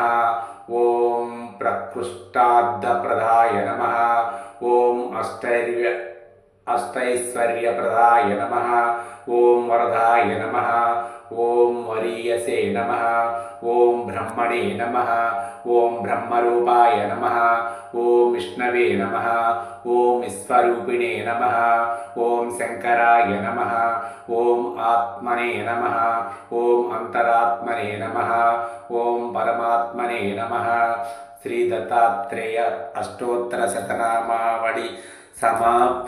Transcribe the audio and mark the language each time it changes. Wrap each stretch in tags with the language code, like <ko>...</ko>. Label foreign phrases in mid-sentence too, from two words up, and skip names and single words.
<sa>ಓಂ ಪ್ರಕೃಷ್ಟಾರ್ಧಪ್ರದಾಯ ನಮಃ. ಓಂ ಅಷ್ಟೈಶ್ವರ್ಯಪ್ರದಾಯ ನಮಃ. ಓಂ ವರದಾಯ ನಮಃ. ಓಂ ವರೀಯಸೇ ನಮಃ. ಓಂ ಬ್ರಹ್ಮಣೇ ನಮಃ. ಓಂ ಬ್ರಹ್ಮರೂಪಾಯ ನಮಃ. ఓం విష్ణవే నమః ఓం విశ్వరూపిణే నమః ఓం శంకరాయ నమః ఓం ఆత్మనే నమః ఓం అంతరాత్మనే నమః ఓం పరమాత్మనే నమః.</sa> <te>శ్రీ దత్తాత్రేయ అష్టోత్తర శతనామావళి సమాప్తం.</te>